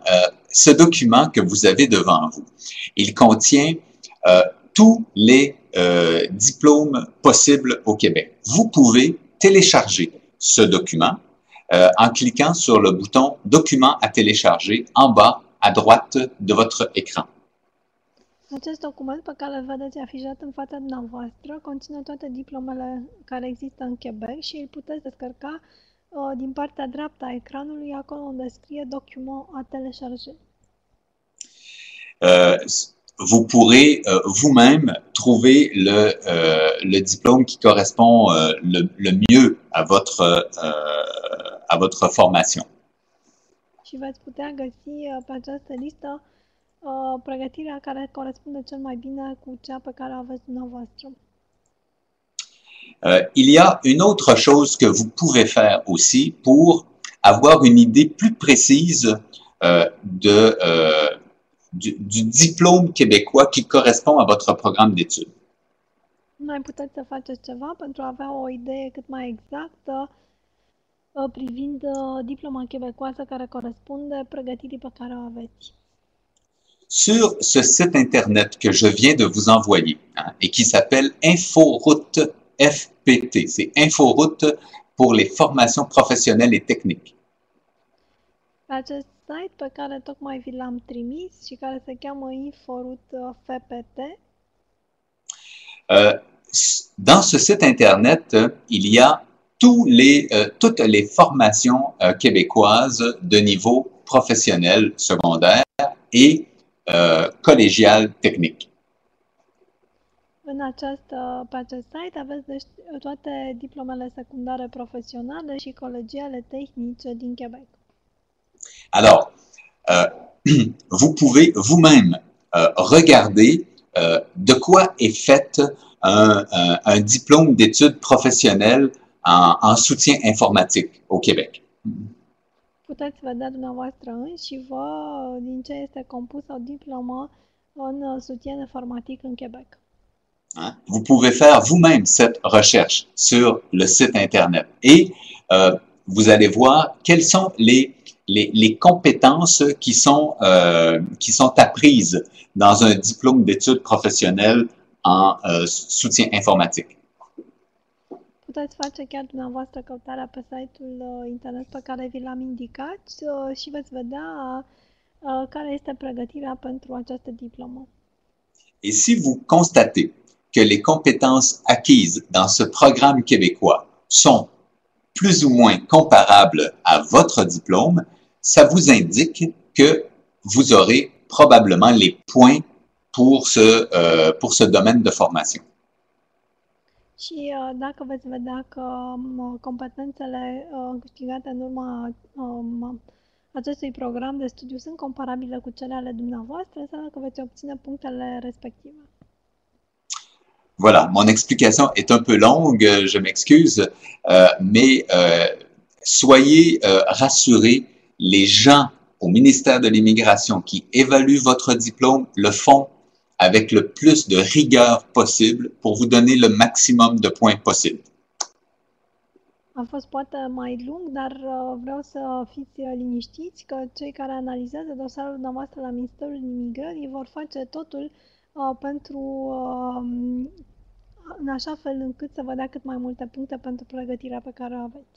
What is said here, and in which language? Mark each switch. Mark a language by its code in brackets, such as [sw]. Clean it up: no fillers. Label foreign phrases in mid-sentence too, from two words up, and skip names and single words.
[fr] Ce document que vous avez devant vous, il contient tous les diplômes possibles au Québec. Vous pouvez télécharger ce document en cliquant sur le bouton « Document à télécharger » en bas à droite de votre écran. [ro] Acest document pe care îl vedeți afișat în fața dumneavoastră conține toate diplomele care există în Quebec și îl puteți descărca din partea dreaptă a ecranului, acolo unde scrie [fr] document à télécharger. Vous pourrez vous-même trouver le diplôme qui correspond le mieux à votre formation. [ro] Și veți putea găsi pe această listă pregătirea care corespunde cel mai bine cu cea pe care o aveți dumneavoastră. [fr] Il y a une autre chose que vous pouvez faire aussi pour avoir une idée plus précise du diplôme québécois qui correspond à votre programme d'études. [ro] Mai puteți să faceți ceva pentru a avea o idee cât mai exactă privind diploma québécoisă care corespunde pregătirii pe care o aveți. [fr] Sur ce site internet que je viens de vous envoyer, hein, et qui s'appelle Inforoute FPT, c'est Inforoute pour les formations professionnelles et techniques. [ro] Pe acest site pe care tocmai vi l-am trimis și care se cheamă Inforoute FPT, [fr] dans ce site internet, il y a toutes les formations québécoises de niveau professionnel secondaire et collégial technique. [ro] Pe acest site aveți toate diplomele secundare profesionale și colegiale tehnice din Quebec. [fr] Alors, vous pouvez vous-même regarder de quoi est fait un diplôme d'études professionnelles en soutien informatique au Québec. [ro] Puteți vedea dumneavoastră înși vă din ce este compus o diplomă în soutien informatic în Quebec. [fr] Vous pouvez faire vous-même cette recherche sur le site Internet et vous allez voir quelles sont les compétences qui sont apprises dans un diplôme d'études professionnelles en soutien informatique. [ro] Puteți face chiar dumneavoastră căutarea pe site-ul internet pe care vi l-am indicat și veți vedea care este pregătirea pentru această diplomă. [fr] Et si vous constatez que les compétences acquises dans ce programme québécois sont plus ou moins comparables à votre diplôme, ça vous indique que vous aurez probablement les points pour ce domaine de formation. [ro] Și dacă veți vedea că competențele câștigate în urma acestui program de studiu sunt comparabile cu cele ale dumneavoastră, înseamnă că veți obține punctele respective. [fr] Voilà, mon explication est un peu longue, je m'excuse, mais soyez rassurés, les gens au ministère de l'Immigration qui évalue votre diplôme le font avec le plus de rigueur possible pour vous donner le maximum de points possible. [ro] A fost poate mai lung, dar vreau să fiți liniștiți că cei care analizează dosarul dumneavoastră la Ministerul Imigrării vor face totul pentru în așa fel încât să vă dea cât mai multe puncte pentru pregătirea pe care o aveți.